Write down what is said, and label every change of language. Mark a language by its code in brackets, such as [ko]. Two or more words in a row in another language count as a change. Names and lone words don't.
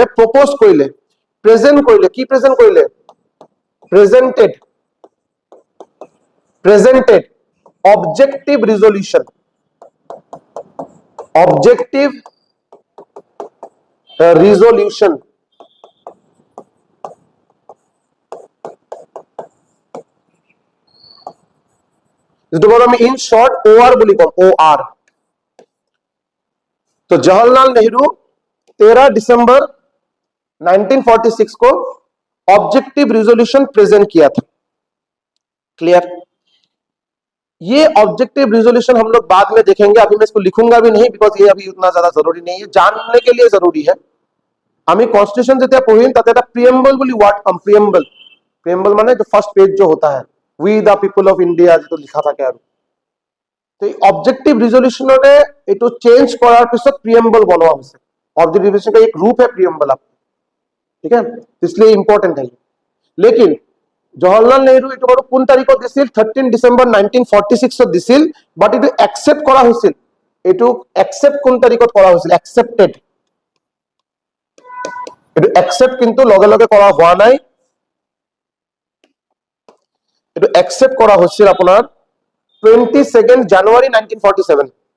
[as] প্ৰপোজ কৰিলে, প্ৰেজেন্ট কৰিলে। কি প্ৰেজেন্ট কৰিলে? [en] presented presented objective resolution, objective resolution [as] যেটো আমি [en] in short OR [as] বলি কম, ওআর। [hi] तो जवाहरलाल नेहरू 13 दिसंबर 1946 को [en] objective resolution present [hi] किया था। क्लियर? ये [en] objective resolution [hi] हम लोग बाद में देखेंगे, अभी मैं इसको लिखूंगा भी नहीं, बिकॉज ये अभी उतना ज्यादा जरूरी नहीं है, जानने के लिए जरूरी है। [as] আমি কনস্টিটিউশন যেটা পঢ়িম তাতে এটা প্রিএম্বল বুলি ওয়ার্ড পাম। [en] preamble, preamble [hi] মানে जो [en] first page [hi] जो होता है, [en] We the People of India [as] যেটা লিখা থাকে আৰু। তো এই [en] objective resolutionৰে [as] এটো চেঞ্জ কৰাৰ পিছত প্রিএম্বল বনোৱা হৈছে। [en] objective resolution [hi] का एक रूप है प्रिएम्बल, आप ठीक है, इसलिए इंपॉर्टेंट है। [as] लेकिन जवाहरलाल नेहरू এটো বাৰু কোন তাৰিখত দিছিল? 13 ডিসেম্বৰ 1946 ত দিছিল, বাট এটো একসেপ্ট কৰা হৈছিল। এটো একসেপ্ট কোন তাৰিখত কৰা হৈছিল? একসেপ্টেড। এটো একসেপ্ট কিন্তু লগে লগে কৰা হোৱা নাই, এটো একসেপ্ট কৰা হৈছিল আপোনাৰ 22 জানুৱাৰী 1947।